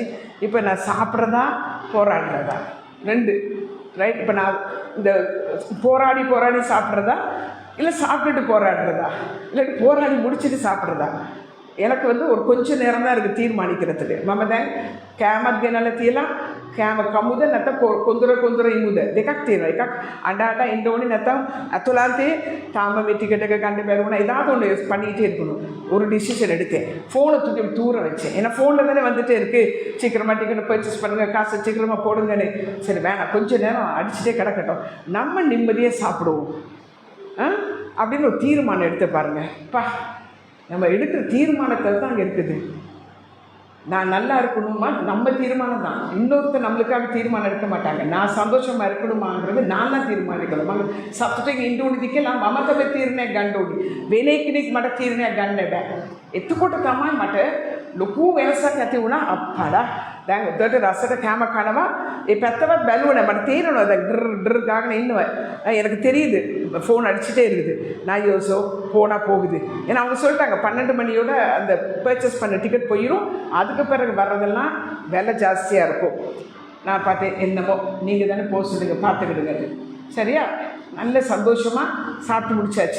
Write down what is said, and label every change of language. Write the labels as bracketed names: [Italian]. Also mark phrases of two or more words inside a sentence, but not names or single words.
[Tamil] இப்போ நான் சாப்பிட்றதா போராடுறதா 2 ரைட். இப்போ நான் இந்த போராடி சாப்பிட்றதா, இல்லை சாப்பிட்டுட்டு போராடுறதா, இல்லாட்டி போராடி முடிச்சுட்டு சாப்பிட்றதா, எனக்கு ஒரு கொஞ்சம் நேரம் தான் இருக்குது தீர்மானிக்கிறதுக்கு. மமதான் கேமத்கனால தீயலாம் [Sinhala] කෑම කමුද නැත්නම් කොඳුර ඉමුද දෙකක් තියෙනවා. එකක් අඬ අඬ ඉන්න ඕනේ නැත්නම් අතුලාන්තේ තාම මේ ටිකට් එක ගන්න බැරි වුණා. [Tamil] ஏதாவது ஒன்று பண்ணிகிட்டே இருக்கணும். ஒரு டிசிஷன் எடுத்தேன். ஃபோனை தூக்கி தூர வச்சேன். ஏன்னா ஃபோனில் தானே வந்துட்டே இருக்குது, சீக்கிரமாக டிக்கெட்டை பர்ச்சேஸ் பண்ணுங்கள், காசை சீக்கிரமாக போடுங்கன்னு. சரி வேணாம், கொஞ்சம் நேரம் அடிச்சுட்டே கிடக்கட்டும், நம்ம நிம்மதியாக சாப்பிடுவோம் அப்படின்னு ஒரு தீர்மானம் எடுத்து பாருங்கள். நம்ம எடுக்கிற தீர்மானத்தில் தான் அங்கே இருக்குது. நான் நல்லா இருக்கணுமா நம்ம தீர்மானம் தான். இன்னொருத்தர் நம்மளுக்காக தீர்மானம் எடுக்க மாட்டாங்க. நான் சந்தோஷமாக இருக்கணுமாங்கிறது நான் தான் தீர்மானிக்கணும். [Sinhala] මම සතුටෙන් ඉන්න ඕනිද කියලා මම තමයි තීරණයක් ගන්න ඕනේ. වෙන කෙනෙක් මට තීරණයක් ගන්න බෑ. එතකොට තමයි මට ලොකු වෙනසක් ඇති වුණා. අප්පඩා දැන් උදේට රසට කෑම කනවා, ඒ පැත්තවත් බැලුවේ නැහැ. මට තේරෙනවා දැන් ඩර් ගාගෙන ඉන්නවා. [Tamil] எனக்கு தெரியுது ஃபோன் அடிச்சுட்டே இருக்குது. நான் யோசோ போனால் போகுது. ஏன்னா அவங்க சொல்லிட்டாங்க 12 மணியோட அந்த பர்ச்சேஸ் பண்ண டிக்கெட் போயிடும், அதுக்கு பிறகு வர்றதெல்லாம் விலை ஜாஸ்தியாக இருக்கும். நான் பார்த்தேன், என்னமோ நீங்கள் தானே போக சொல்லுங்க, பார்த்துக்கிடுங்க. சரியா, நல்ல சந்தோஷமாக சாப்பிட்டு முடிச்சாச்சு.